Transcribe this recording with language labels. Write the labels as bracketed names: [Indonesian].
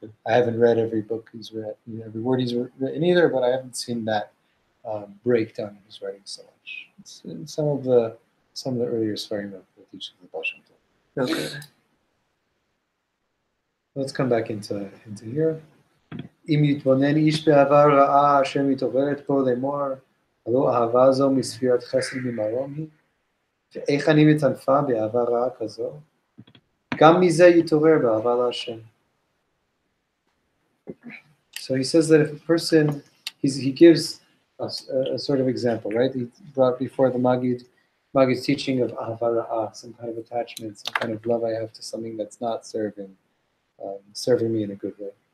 [English] I haven't read every book he's read, every word he's written either, but I haven't seen that breakdown in his writing so much. It's in some of the earlier Sfarim of the teachings of the Baal Shem Tov. Okay. Let's come back into here. [Hebrew] אם יתבונן איש בעבר רעה אשר מתעוררת פה לאמור, הלא אהבה זו מספירת חסד ממרום היא, ואיך אני מטנפה באהבה רעה כזו, גם מזה יתעורר באהבה להשם. [English] So he says that if a person, he gives us a sort of example, right? He brought before the Magid's teaching of ahava ra'ah, some kind of attachment, some kind of love I have to something that's not serving me in a good way.